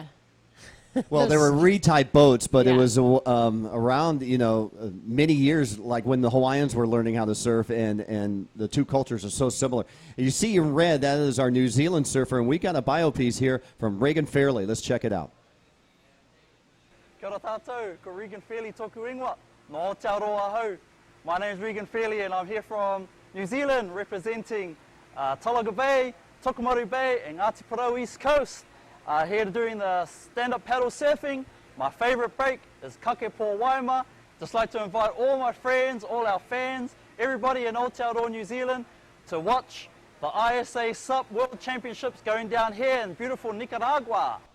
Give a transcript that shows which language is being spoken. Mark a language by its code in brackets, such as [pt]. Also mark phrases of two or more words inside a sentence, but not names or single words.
[en] well, there were reed-type boats, but it was around many years, like when the Hawaiians were learning how to surf, and the two cultures are so similar. And you see in red, that is our New Zealand surfer, and we got a bio piece here from Regan Fairley. Let's check it out. [mi] Kia ora tātou, ko Regan Fairley toku ingoa, no Aotearoa hau. [en] My name is Regan Fairley and I'm here from New Zealand representing Tolaga Bay, Tokomaru Bay and Ngāti Porou East Coast. Here doing the stand-up paddle surfing. My favourite break is Kakepo Waima. Just like to invite all my friends, all our fans, everybody in Aotearoa, New Zealand to watch the ISA SUP World Championships going down here in beautiful Nicaragua.